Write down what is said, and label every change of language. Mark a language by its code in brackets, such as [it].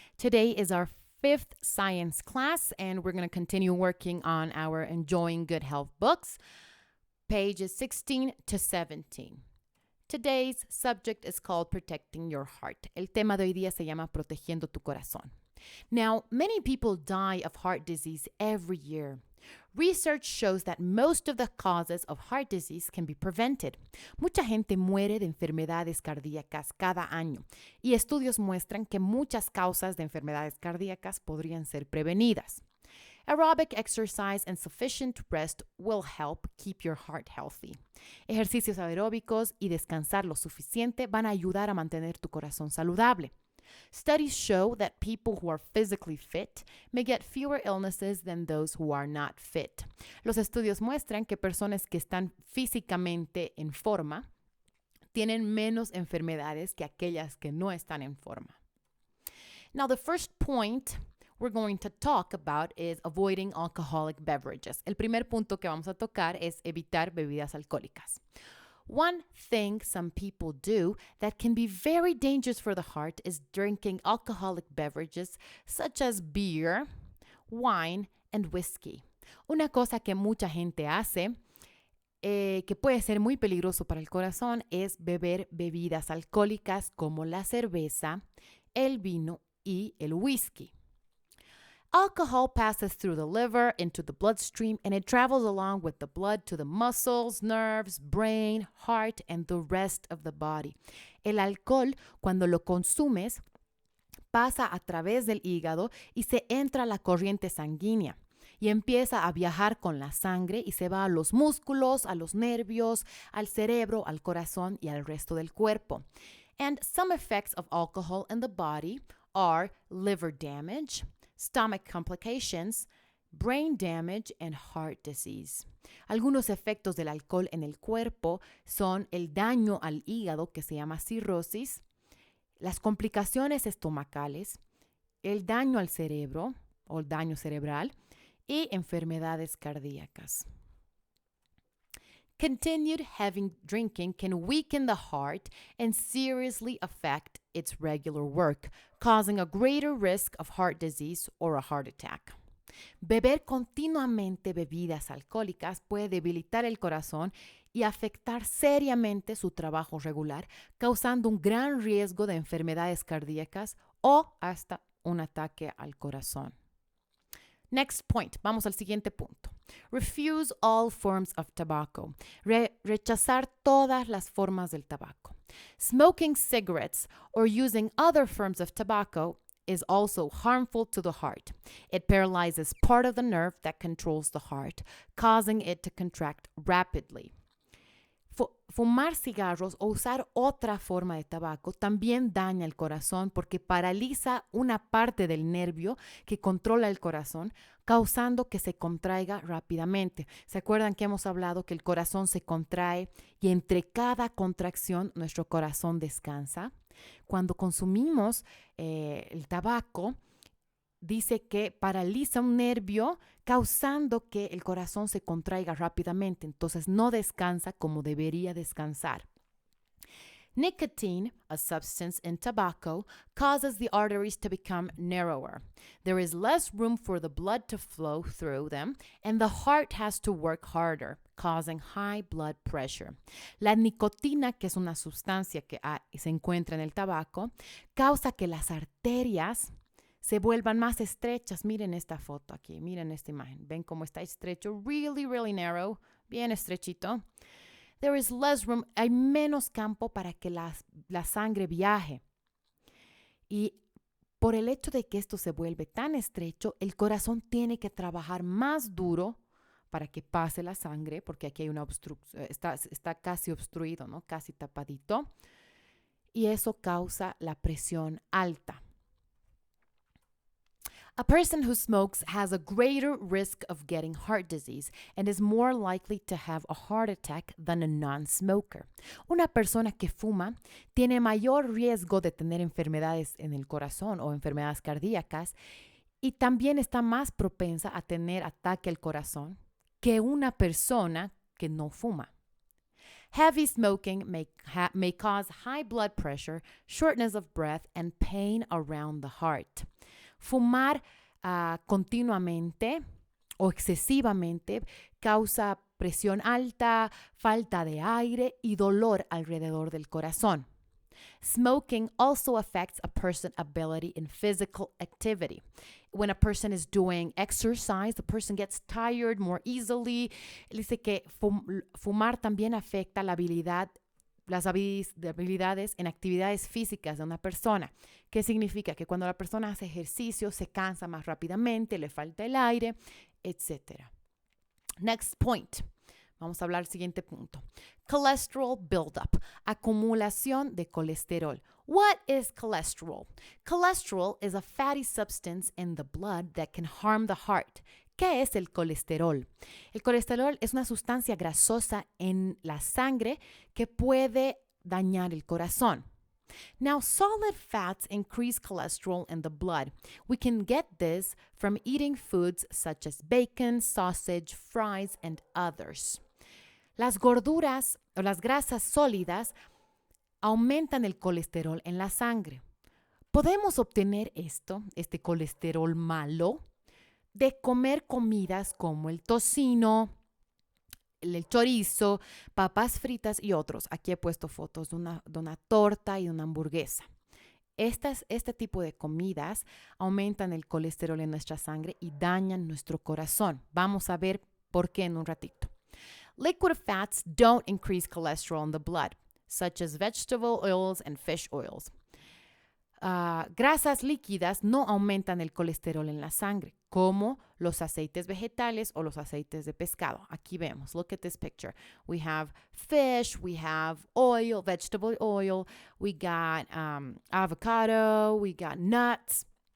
[en] Today is our fifth science class, and we're going to continue working on our Enjoying Good Health books, pages 16 to 17. Today's subject is called Protecting Your Heart. [es] El tema de hoy día se llama Protegiendo tu Corazón. [en] Now, many people die of heart disease every year. Research shows that most of the causes of heart disease can be prevented. [es] Mucha gente muere de enfermedades cardíacas cada año y estudios muestran que muchas causas de enfermedades cardíacas podrían ser prevenidas. [en] Aerobic exercise and sufficient rest will help keep your heart healthy. [es] Ejercicios aeróbicos y descansar lo suficiente van a ayudar a mantener tu corazón saludable. [en] Studies show that people who are physically fit may get fewer illnesses than those who are not fit. [es] Los estudios muestran que personas que están físicamente en forma tienen menos enfermedades que aquellas que no están en forma. [en] Now, the first point we're going to talk about is avoiding alcoholic beverages. [es] El primer punto que vamos a tocar es evitar bebidas alcohólicas. [en] One thing some people do that can be very dangerous for the heart is drinking alcoholic beverages such as beer, wine, and whiskey. [es] Una cosa que mucha gente hace que puede ser muy peligroso para el corazón es beber bebidas alcohólicas como la cerveza, el vino y el whisky. [en] Alcohol passes through the liver into the bloodstream, and it travels along with the blood to the muscles, nerves, brain, heart, and the rest of the body. [es] El alcohol, cuando lo consumes, pasa a través del hígado y se entra a la corriente sanguínea y empieza a viajar con la sangre y se va a los músculos, a los nervios, al cerebro, al corazón y al resto del cuerpo. [en] And some effects of alcohol in the body are liver damage, stomach complications, brain damage, and heart disease. [es] Algunos efectos del alcohol en el cuerpo son el daño al hígado, que se llama cirrosis, las complicaciones estomacales, el daño al cerebro o el daño cerebral y enfermedades cardíacas. [en] Continued heavy drinking can weaken the heart and seriously affect its regular work, causing a greater risk of heart disease or a heart attack. [es] Beber continuamente bebidas alcohólicas puede debilitar el corazón y afectar seriamente su trabajo regular, causando un gran riesgo de enfermedades cardíacas o hasta un ataque al corazón. [en] Next point, [es] vamos al siguiente punto. [en] Refuse all forms of tobacco. [es] Rechazar todas las formas del tabaco. [en] Smoking cigarettes or using other forms of tobacco is also harmful to the heart. It paralyzes part of the nerve that controls the heart, causing it to contract rapidly. [es] Fumar cigarros o usar otra forma de tabaco también daña el corazón porque paraliza una parte del nervio que controla el corazón, causando que se contraiga rápidamente. ¿Se acuerdan que hemos hablado que el corazón se contrae y entre cada contracción nuestro corazón descansa? Cuando consumimos el tabaco, dice que paraliza un nervio causando que el corazón se contraiga rápidamente, entonces no descansa como debería descansar. [en] Nicotine, a substance in tobacco, causes the arteries to become narrower. There is less room for the blood to flow through them, and the heart has to work harder, causing high blood pressure. [es] La nicotina, que es una sustancia que se encuentra en el tabaco, causa que las arterias se vuelvan más estrechas. Miren esta foto aquí, miren esta imagen. ¿Ven cómo está estrecho? [en] Really, really narrow, [es] bien estrechito. [en] There is less room, [es] hay menos campo para que la sangre viaje. Y por el hecho de que esto se vuelve tan estrecho, el corazón tiene que trabajar más duro para que pase la sangre, porque aquí hay una obstrucción, está casi obstruido, ¿no? Casi tapadito. Y eso causa la presión alta. [en] A person who smokes has a greater risk of getting heart disease and is more likely to have a heart attack than a non-smoker. [es] Una persona que fuma tiene mayor riesgo de tener enfermedades en el corazón o enfermedades cardíacas y también está más propensa a tener ataque al corazón que una persona que no fuma. [en] Heavy smoking may cause high blood pressure, shortness of breath, and pain around the heart. [es] Fumar continuamente o excesivamente causa presión alta, falta de aire y dolor alrededor del corazón. [en] Smoking also affects a person's ability in physical activity. When a person is doing exercise, the person gets tired more easily. [es] Dice que fumar también afecta las habilidades en actividades físicas de una persona. ¿Qué significa? Que cuando la persona hace ejercicio se cansa más rápidamente, le falta el aire, etc. [en] Next point. [es] Vamos a hablar del siguiente punto. [en] Cholesterol buildup, [es] acumulación de colesterol. [en] What is cholesterol? Cholesterol is a fatty substance in the blood that can harm the heart. [es] ¿Qué es el colesterol? El colesterol es una sustancia grasosa en la sangre que puede dañar el corazón. [en] Now, solid fats increase cholesterol in the blood. We can get this from eating foods such as bacon, sausage, fries, and others. [es] Las gorduras o las grasas sólidas aumentan el colesterol en la sangre. Podemos obtener este colesterol malo, de comer comidas como el tocino, el chorizo, papas fritas y otros. Aquí he puesto fotos de una torta y de una hamburguesa. Este tipo de comidas aumentan el colesterol en nuestra sangre y dañan nuestro corazón. Vamos a ver por qué en un ratito. [en] Liquid fats don't increase cholesterol in the blood, such as vegetable oils and fish oils. [es] Grasas líquidas no aumentan el colesterol en la sangre, como los aceites vegetales o los aceites de pescado. Aquí vemos, [en] look at this picture. We have fish, we have oil, vegetable oil, we got avocado, we got nuts.